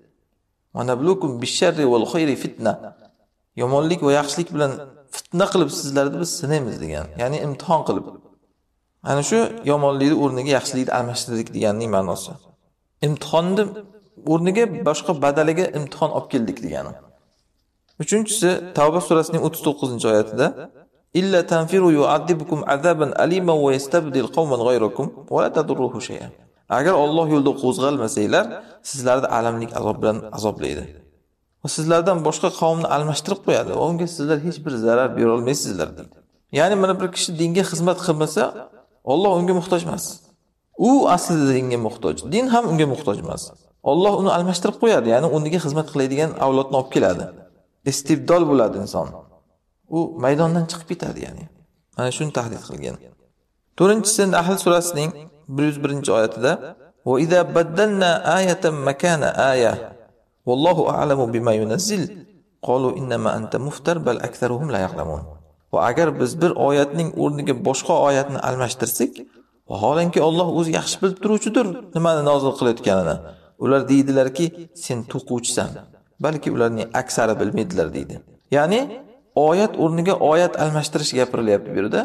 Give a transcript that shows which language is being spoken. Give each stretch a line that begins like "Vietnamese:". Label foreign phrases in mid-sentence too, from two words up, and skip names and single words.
Arabic: ونبلوكم بالشر والخير فتنة.
Uzbek: Yomonlik va yaxshilik bilan fitna qilib sizlarni biz sinaymiz degan. Ya'ni imtihon qilib. Ana shu yomonlikni o'rniga yaxshilikni almashtirdik deganning ma'nosi. Imtihonni o'rniga boshqa badaliga imtihon olib keldik degani. Uchinchisi Tavba surasining 39-oyatida
Arabic: إلا تنفروا يعذبكم عذابا أليما ويستبدل قوما غيركم ولا تضروه شيئا.
Uzbek: Agar Alloh yo'lida qo'zg'almasanglar, sizlarni alamlik azob bilan azoblaydi. Va sizlardan boshqa qavmni almashtirib qo'yadi va unga sizlar hech bir zarar bera olmaysizlar deydi. Ya'ni mana bir kishi dinga xizmat qilmasa, Alloh unga muhtoj emas. U aslida dinga muhtoj, din ham unga muhtoj emas. Alloh uni almashtirib qo'yadi, ya'ni unga xizmat qiladigan avlodni olib keladi. Istibdol bo'ladi inson. U maydondan chiqib ketadi ya'ni. Mana shuni tahdid qilgan. 4-chisi Nahl surasining 101-oyatida
Arabic: "وإذا بدلنا آية مكان آية والله أعلم بما ينزل قالوا إنما أنت مفتر بل أكثرهم لا يعلمون."
Uzbek: Va agar biz bir oyatning o'rniga boshqa oyatni almashtirsak, vaholanki Alloh o'zi yaxshi bilib turuvchidir nimani nozil qilayotganini. Ular deydilarki, sen to'quvchisan. Balki ularning aksari bilmaydilar deydi. Ya'ni oyat o'rniga oyat almashtirish gapirilyapti bu yerda.